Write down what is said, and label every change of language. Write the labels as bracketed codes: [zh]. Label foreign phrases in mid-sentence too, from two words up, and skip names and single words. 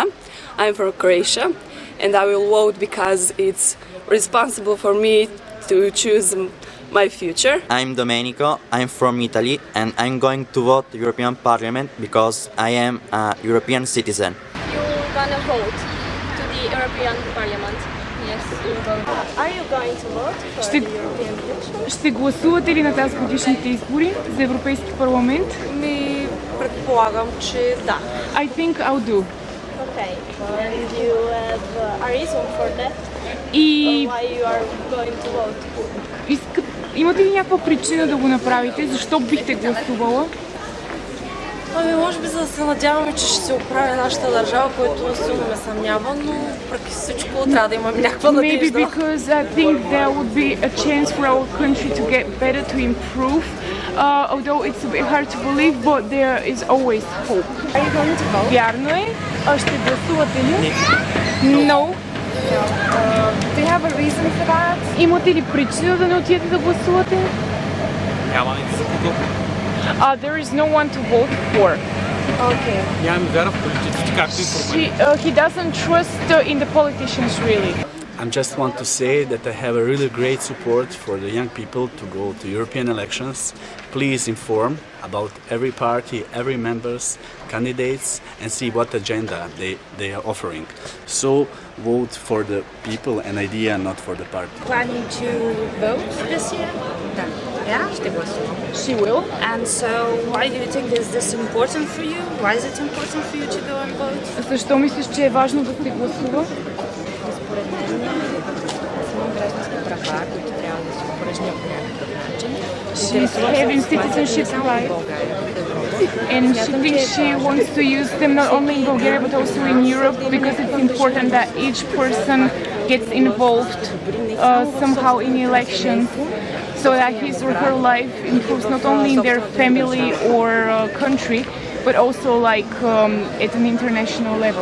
[en] I'm from Croatia and I will vote because it's responsible for me to choose my future. I'm Domenico, I'm from Italy and I'm going to vote the European Parliament because I am a European citizen. You're gonna vote to the European Parliament? Yes, you will. Are you going to vote for the European election? [bg] Ще гласувате ли на тази годишните избори за Европейски парламент? Предполагам, че да. [en] I think I'll do. Okay, and you have a reason for that? [bg] И [en] Why you are going to vote? [bg] Имате ли някаква причина да го направите? Защо бихте гласувала? Може би за да се надяваме, че ще се оправи нашата държава, което силно ме съмнява, но въпреки всичко трябва да имаме някаква надежда. [en] Maybe because I think there would be a chance for our country to get better, to improve. Although it's a bit hard to believe, but there is always hope. Are you going to vote? [bg] Вярно е. Ще гласувате ли? [en] No. Do you have a reason for that? [bg] Имате ли причина да не отидете да гласувате? Няма никакво. [en] There is no one to vote for. Okay. [bg] Нямам вяра в политиците, както и проблеми. [en] He doesn't trust in the politicians really. I just want to say that I have a really great support for the young people to go to European elections. Please inform about every party, every members, candidates, and see what agenda they are offering. So vote for the people and idea, not for the party. Planning to vote this year? Yeah, [bg] ще гласувам. [en] She will. And so, why do you think is this important for you? Why is it important for you to go and vote? [bg] Защо мислиш, че е важно да се гласува? Според мен, аз имам граждански права, които трябва да се упражнят по някакъв начин. [en] She's having citizenship rights. And she thinks she wants to use them not only in Bulgaria but also in Europe because it's important that each person gets involved somehow in elections so that his or her life improves not only in their family or country but also like at an international level.